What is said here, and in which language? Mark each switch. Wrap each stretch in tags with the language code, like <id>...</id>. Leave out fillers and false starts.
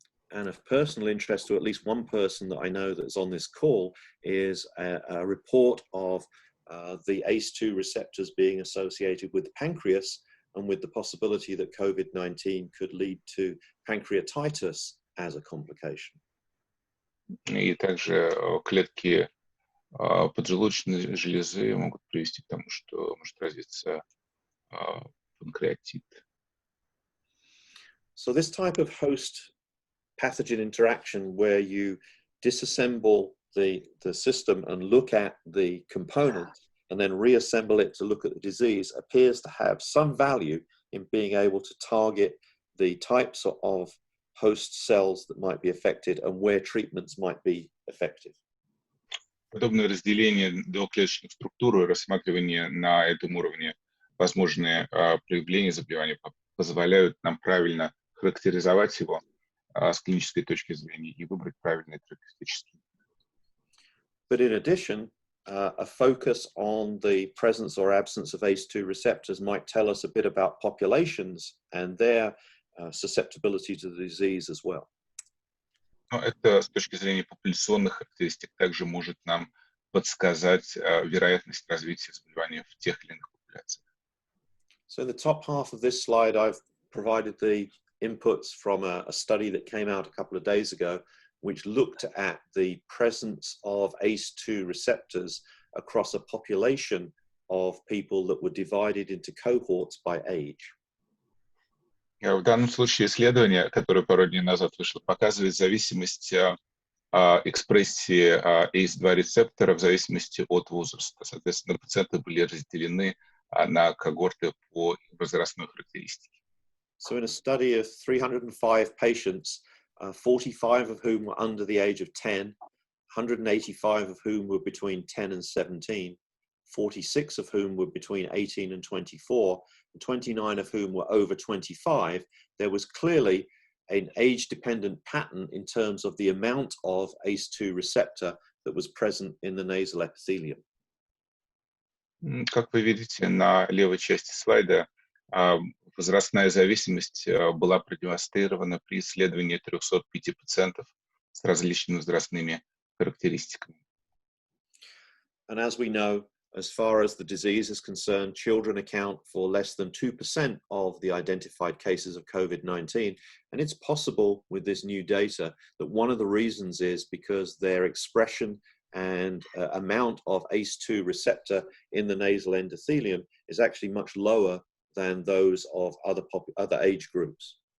<en>And of personal interest to at least one person that I know that's on this call is a report of the ACE2 receptors being associated with the pancreas and with the possibility that COVID-19 could lead to pancreatitis as a complication.</en> <ru>И также клетки поджелудочной железы могут привести к тому, что может развиться панкреатит.</ru> <en>So this type of host-pathogen interaction where you disassemble the system and look at the components and then reassemble it to look at the disease appears to have some value in being able to target the types of host cells that might be affected and where treatments might be effective.</en> <ru>Подобное разделение доклеточных структур и рассматривание на этом уровне возможные проявления заболевания позволяют нам правильно характеризовать его с клинической точки зрения и выбрать правильный терапевтический.</ru> <en>But in addition, a focus on the presence or absence of ACE2 receptors might tell us a bit about populations and their susceptibility to the disease as well.</en> <ru>Но это с точки зрения популяционных характеристик также может нам подсказать вероятность развития заболевания в тех или иных популяциях.</ru> <en>So in the top half of this slide, I've provided the inputs from a study that came out a couple of days ago, which looked at the presence of ACE2 receptors across a population of people that were divided into cohorts by age.</en> <ru>В данном случае исследование, которое пару дней назад вышло, показывает зависимость экспрессии ACE2 рецептора в зависимости от возраста. Соответственно, пациенты были разделены на когорты по возрастной характеристике.</ru> <en>So in a study of 305 patients, 45 of whom were under the age of 10, 185 of whom were between 10 and 17, 46 of whom were between 18 and 24, and 29 of whom were over 25, there was clearly an age-dependent pattern in terms of the amount of ACE2 receptor that was present in the nasal epithelium.</en> <ru>Как вы видите на левой части слайда, возрастная зависимость была продемонстрирована при исследовании 305 пациентов с различными возрастными характеристиками.</ru> <en>And as we know, as far as the disease is concerned, children account for less than 2% of the identified cases of COVID-19. And it's possible with this new data that one of the reasons is because their expression and amount of ACE2 receptor in the nasal endothelium is actually much lower than those of other age groups.</en>